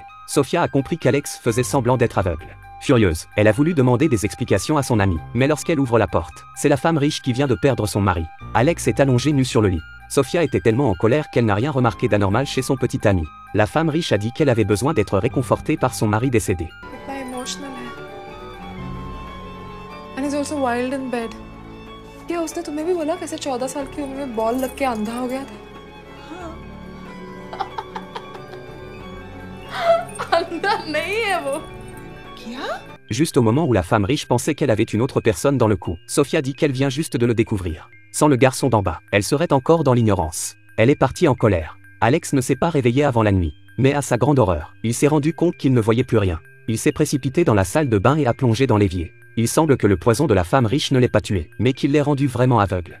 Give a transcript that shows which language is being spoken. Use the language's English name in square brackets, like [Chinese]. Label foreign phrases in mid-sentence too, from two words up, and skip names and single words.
[French] Sofia a compris qu'Alex faisait semblant d'être aveugle. Furieuse, elle a voulu demander des explications à son ami, mais lorsqu'elle ouvre la porte, c'est la femme riche qui vient de perdre son mari. Alex est allongé nu sur le lit. Sofia était tellement en colère qu'elle n'a rien remarqué d'anormal chez son petit ami. La femme riche a dit qu'elle avait besoin d'être réconfortée par son mari décédé. [Hindi] क्या उसने तुम्हें भी बोला कैसे 14 साल की उम्र में बॉल लग के अंधा हो गया था? अंधा नहीं है वो। क्या? [French] Juste au moment où la femme riche pensait qu'elle avait une autre personne dans le coup, Sofia dit qu'elle vient juste de le découvrir. Sans le garçon d'en bas, elle serait encore dans l'ignorance. Elle est partie en colère. Alex ne s'est pas réveillé avant la nuit. Mais à sa grande horreur, il s'est rendu compte qu'il ne voyait plus rien. Il s'est précipité dans la salle de bain et a plongé dans l'évier. Il semble que le poison de la femme riche ne l'ait pas tué, mais qu'il l'ait rendu vraiment aveugle.